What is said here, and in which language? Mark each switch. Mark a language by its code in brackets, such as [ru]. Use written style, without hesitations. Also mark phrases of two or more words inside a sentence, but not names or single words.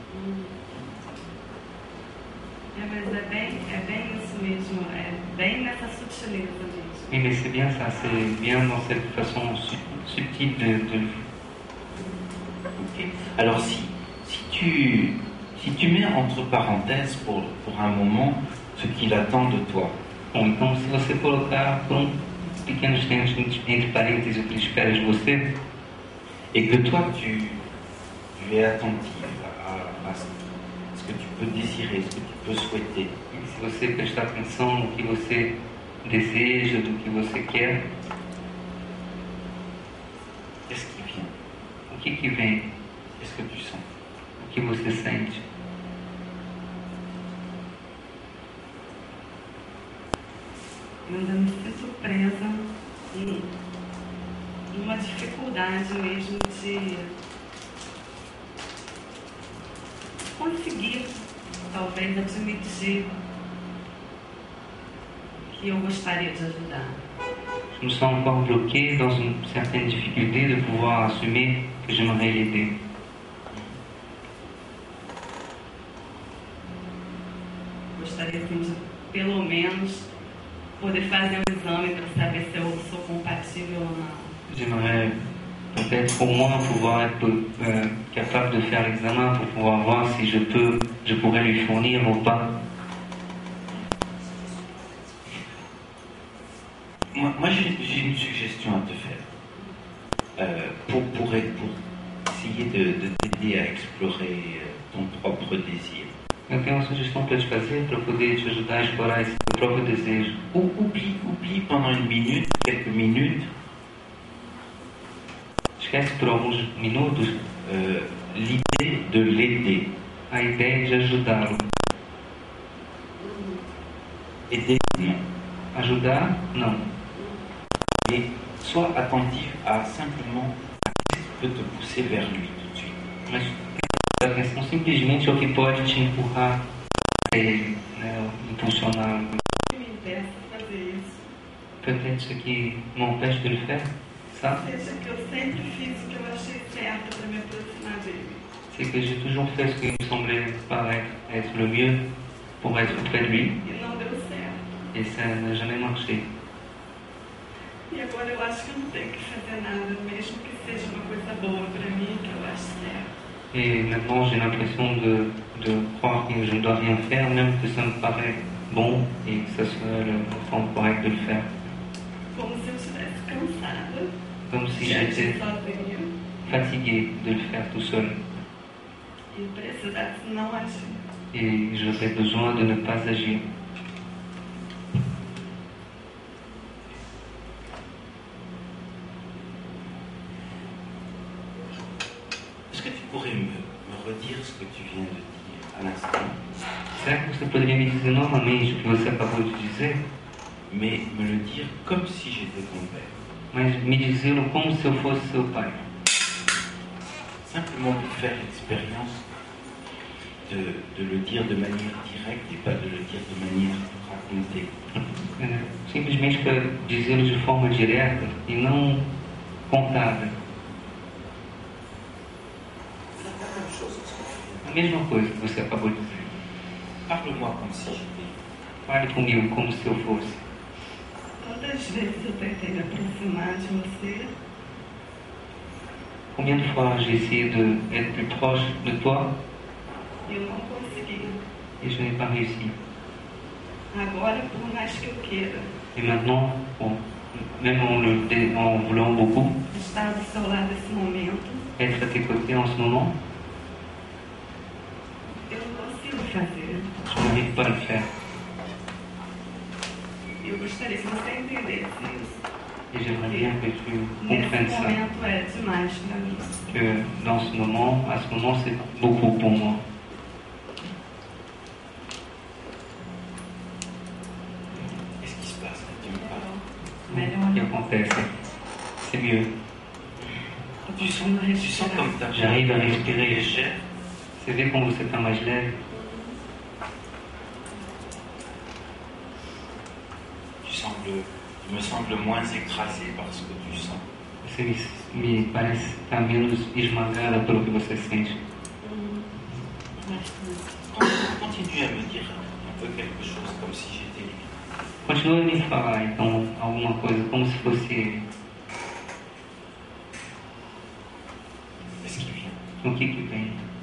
[pt] Mas é bem isso mesmo, é bem nessa sutileza, gente. [fr] Oui, mais c'est bien ça, c'est bien dans cette façon subtile de... Ok. Alors si tu mets entre parenthèses pour un moment ce qu'il attend de toi, [pt] Bom, então se você colocar por pequeno instante entre parênteses o que ele espera de você, [fr] et que toi tu es attentive à peux désirer, ce que tu peux souhaiter. [pt] E se você prestar atenção no que você deseja, do que você quer, [fr] Qu'est-ce qui vient? [pt] o que vem? [fr] Qu'est-ce que tu sens? [pt] O que você sente? Eu ainda me sinto presa numa dificuldade mesmo de conseguir, talvez, admitir que eu gostaria de ajudar. [fr] Je me sens encore bloqué dans une certaine difficulté de pouvoir assumer que j'aimerais l'aider. [pt] Gostaria, assim, de, pelo menos, poder fazer um exame para saber se eu sou compatível ou não. [fr] J'aimerais peut-être au moins pouvoir être capable de faire l'examen pour pouvoir voir si je pourrais lui fournir ou pas. Moi j'ai une suggestion à te faire. Pour essayer de t'aider à explorer ton propre désir. [pt] Eu tenho uma sugestão para te fazer para poder te ajudar a explorar esse seu próprio desejo. [fr] Oublie pendant une minute, quelques minutes, [pt] Esquece por alguns minutos [fr] l'idée de l'aider. [pt] a ideia de ajudá-lo. [fr] Aider, non. [pt] Ajudar? Não. [fr] Et sois attentif à simplement à ce qui peut te pousser vers lui tout de suite. [pt] Mas a atenção simplesmente ao que pode te empurrar a ele, né, impulsionar. O que me impeça de fazer isso? [fr] Peut-être ce qui m'empêche de le faire, ça, [pt] Seja que eu sempre fiz o que eu achei certo para me aproximar dele. [fr] c'est que j'ai toujours fait ce qui me semblait paraître être le mieux pour être près de lui, [pt] E não deu certo. [fr] et ça n'a jamais marché. [pt] E agora eu acho que eu não tenho que fazer nada, mesmo que seja uma coisa boa para mim, que eu acho certo. [fr] Et maintenant, j'ai l'impression de croire que je ne dois rien faire, même que ça me paraît bon et que ça serait la forme correcte de le faire. [pt] Como se eu estivesse cansada [fr] Comme si [pt] de agir [fr] j'étais [pt] sozinha [fr] fatigué de le faire tout seul. [pt] e precisasse não agir. [fr] Et j'aurais besoin de ne pas agir. Est-ce que tu pourrais me redire ce que tu viens de dire à l'instant, [pt] Será que você poderia me dizer novamente o que você acabou de dizer? [fr] mais me le dire comme si j'étais ton père? [pt] Mas me dizê-lo como se eu fosse seu pai. [fr] Simplement pour faire l'expérience de le dire de manière directe et pas de le dire de manière racontée. [pt] Simplesmente para dizê-lo de forma direta e não contada. [fr] C'est la même chose que ce que tu viens [pt] A mesma coisa que você acabou de dizer. [fr] de dire. Parle-moi comme si j'étais. [pt] Fale comigo como se eu fosse. Quantas vezes eu tentei me aproximar de você [fr] Combien de fois j'ai essayé d'être plus proche de toi [pt] e eu não consegui. [fr] et je n'ai pas réussi. [pt] Agora, por mais que eu queira [fr] Et maintenant, bon, même en voulant beaucoup [pt] estar do seu lado nesse momento, [fr] être à tes côtés en ce moment, [pt] eu não consigo fazer. [fr] je n'arrive pas à le faire. [pt] Eu gostaria que você entendesse isso. [fr] Et j'aimerais bien que tu comprennes [pt] Nesse [fr] ça. [pt] momento é demais para mim. [fr] Que dans ce moment, à ce moment, c'est beaucoup pour moi. Qu'est-ce qui se passe quand tu me parles? Ce qui [pt] Melhor. acontece, [fr] c'est mieux. Tu sens comme ta J'arrive à respirer. légère. [pt] Você vê como você está mais leve? [fr] Tu me sembles moins écrasé par ce que tu sens. [pt] Você me parece estar menos esmagada pelo que você sente. [fr] Continue à me dire un peu quelque chose comme si j'étais lui. [pt] Continua a me falar, então, alguma coisa, como se fosse ele. [fr] Qu'est-ce qui vient? [pt] O que vem?